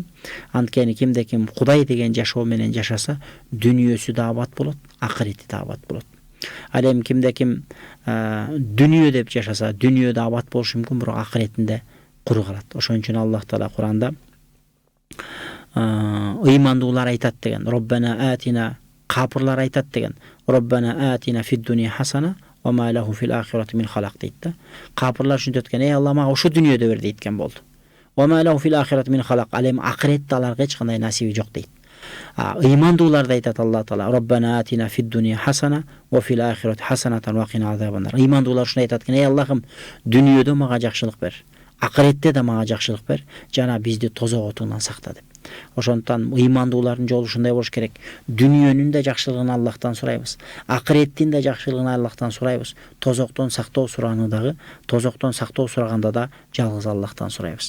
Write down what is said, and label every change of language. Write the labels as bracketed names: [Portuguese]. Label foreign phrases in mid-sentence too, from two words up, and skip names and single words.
[Kyrgyz] Анткени кимде ким Кудай деген жашоо менен жашаса, дүйнөсү да абат болот, акырети да абат болот. Ал эми кимде ким дүйнө деп жашаса, дүйнөдө абат болушу мүмкүн, бирок акыретинде куру калат. Ошон үчүн [Arabic] الله تعالى [Kyrgyz] Куранда ыймандуулар айтат деген, [Arabic] ربنا آتنا, [Kyrgyz] капырлар айтат деген, [Arabic] ربنا آتنا في الدنيا حسنة وما له في الآخرة من خلاق [Kyrgyz] дейт да. Капырлар үчүн өткөн, ey Алла мага ушу дүйнөдө бер дейт болду. [Arabic] وما له في الآخرة من خلاق, [Kyrgyz] ал эми акыретте аларга эч кандай насиби жок дейт. Ыймандууларда айтат [Arabic] الله تعالى: ربنا آتنا في الدنيا حسنة وفي الآخرة حسنة وقنا عذاب النار. [Kyrgyz] Ыймандуулар ушуну айтат экен: ey Аллахым, дүйнөдө мага жакшылык бер, акыретте да мага жакшылык бер, жана бизди тозок отунан сакта деп. Ошондуктан ыймандуулардын жолу ушундай болуш керек. Дүйнөнүн да жакшылыгын Аллахтан сурайбыз, акыреттин да жакшылыгын Аллахтан сурайбыз. Тозоктон сактоо сураны дагы, тозоктон сактоо сураганда да жалгыз Аллахтан сурайбыз.